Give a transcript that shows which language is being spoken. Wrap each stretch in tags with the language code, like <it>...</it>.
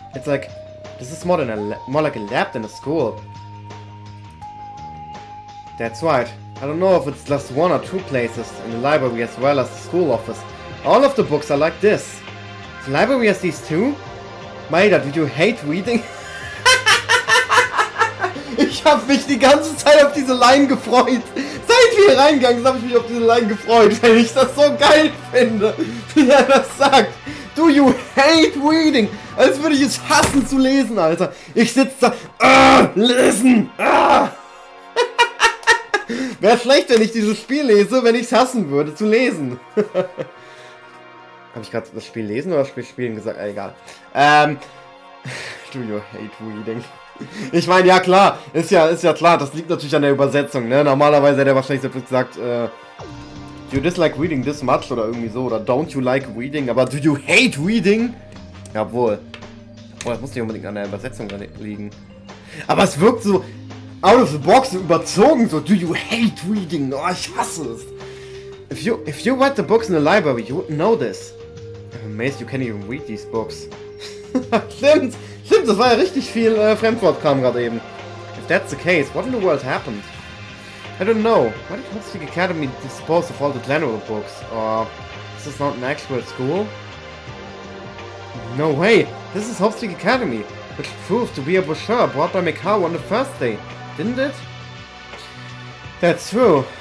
<en>It's like, this is more like a lab than a school. That's right. I don't know if it's just one or two places in the library as well as the school office. All of the books are like this. The library has these too? Maida, did you hate reading?</en> <de>Ich habe mich die ganze Zeit auf diese Line gefreut. Seit wir hier reingegangen sind, habe ich mich auf diese Line gefreut, weil ich das so geil finde, wie er das sagt.</de> <en>Do you hate reading?</en> <de>Als würde ich es hassen zu lesen, Alter. Ich sitze da, lesen, Wäre schlecht, wenn ich dieses Spiel lese, wenn ich es hassen würde, zu lesen. Habe ich gerade das Spiel lesen oder das Spiel spielen gesagt? Egal.</de> <en>Do you hate reading?</en> <de>Ich meine, ja klar, ist ja klar, das liegt natürlich an der Übersetzung, ne? Normalerweise hätte er wahrscheinlich so gesagt,</de> <en>do you dislike reading this much</en> <de>oder irgendwie so, oder</de> <en>don't you like reading,</en> <de>aber</de> <en>do you hate reading?</en> <de>Jawohl. Oh, das muss nicht unbedingt an der Übersetzung liegen. Aber es wirkt so</de> <en>out of the box,</en> <de>so überzogen, so</de> <en>do you hate reading?</en> <de>Oh, ich hasse es.</de> <en>If you read the books in the library, you wouldn't know this. I'm amazed you can't even read these books.</en> <de>Stimmt, das war ja richtig viel Fremdwortkram gerade eben.</de> <en>If that's the case, what in the world happened? I don't know. Why did Hoffe Academy dispose of all the general books? Or is this not an actual school? No way! This is Hoffe Academy, which proved to be a brochure brought by Mikao on the first day, didn't it? That's true.</en>